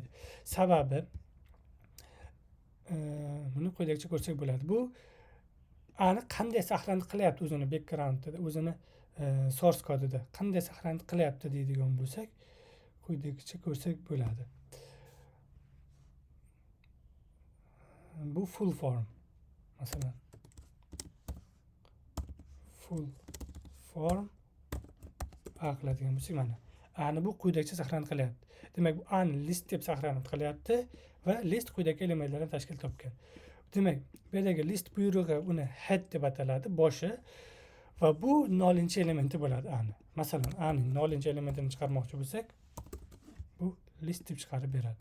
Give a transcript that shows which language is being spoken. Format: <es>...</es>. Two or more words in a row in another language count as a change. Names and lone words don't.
<uz>Sababi buni quyidagicha ko'rsak bo'ladi. Bu ani qanday saqlanib qilyapti o'zini background'da, o'zini source kodida qanday saqlanib qilyapti deydigan bo'lsak, quyidagicha ko'rsak bo'ladi. Bu</uz> <en>full form.</en> <uz>Masalan,</uz> <en>full form</en> <uz>A qiladigan bo'lsak, mana ani bu quyidagicha saqlanib qilyapti. Demak, bu ani list deb saqlanib qilyapti va list quyidagi elementlardan tashkil topgan. Demak, bu yerdagi list buyrug'i uni head deb ataladi, boshi va bu 0-elementi bo'ladi ani. Masalan, ani 0-elementini chiqarmoqchi bo'lsak, bu list deb chiqarib beradi.</uz>